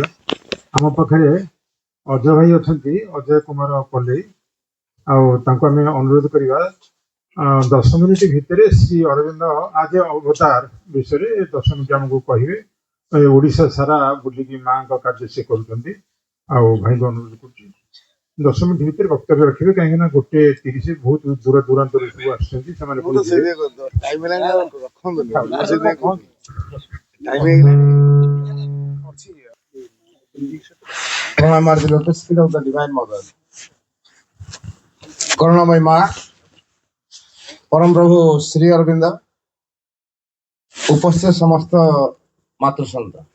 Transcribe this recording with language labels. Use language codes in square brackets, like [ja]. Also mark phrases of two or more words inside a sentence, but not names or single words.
[or] ଆମ ପାଖରେ ଅଜୟ ଭାଇ ଅଛନ୍ତି, ଅଜୟ କୁମାର ପଲ୍ଲେଇ, ଆଉ ତାଙ୍କୁ ଆମେ ଅନୁରୋଧ କରିବା 10 ମିନିଟ୍ ଭିତରେ ଶ୍ରୀ ଅରବିନ୍ଦ ଆଜ ଅବତାର ବିଷୟରେ 10 ମିନିଟ୍ ଆମକୁ କହିବେ। ଓଡ଼ିଶା ସାରା ବୁଲିକି ମାଙ୍କ କାର୍ଯ୍ୟ ସେ କରୁଛନ୍ତି। ଆଉ ଭାଇଙ୍କୁ ଅନୁରୋଧ କରୁଛି 10 ମିନିଟ୍ ଭିତରେ ବକ୍ତବ୍ୟ ରଖିବେ, କାହିଁକି ନା 1:30 ବହୁତ ଦୂର ଦୂରାନ୍ତରୁ ସବୁ ଆସିଛନ୍ତି, ସେମାନେ [bn] করুণাময় মা পরম প্রভু শ্রী অরবিন্দ, উপস্থিত সমস্ত মাতৃসন্ত,